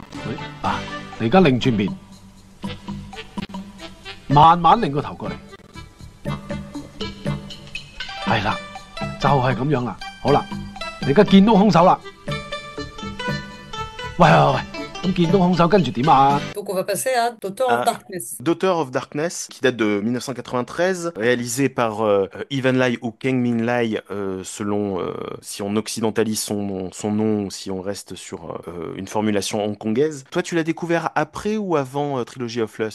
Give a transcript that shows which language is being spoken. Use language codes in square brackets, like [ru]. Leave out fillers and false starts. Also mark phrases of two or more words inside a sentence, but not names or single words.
[yue] 喂，嗱，你而家擰轉面，慢慢擰個頭過嚟。係啦，就係咁樣啦。好啦，你而家見到兇手啦。喂喂喂，咁見到兇手跟住點啊？ [fr] Donc on va passer à Daughter of Darkness. Daughter of Darkness, qui date de 1993, réalisé par Ivan Lai ou Kang Min Lai, selon si on occidentalise son nom ou si on reste sur une formulation hongkongaise. Toi, tu l'as découvert après ou avant Trilogy of Lust?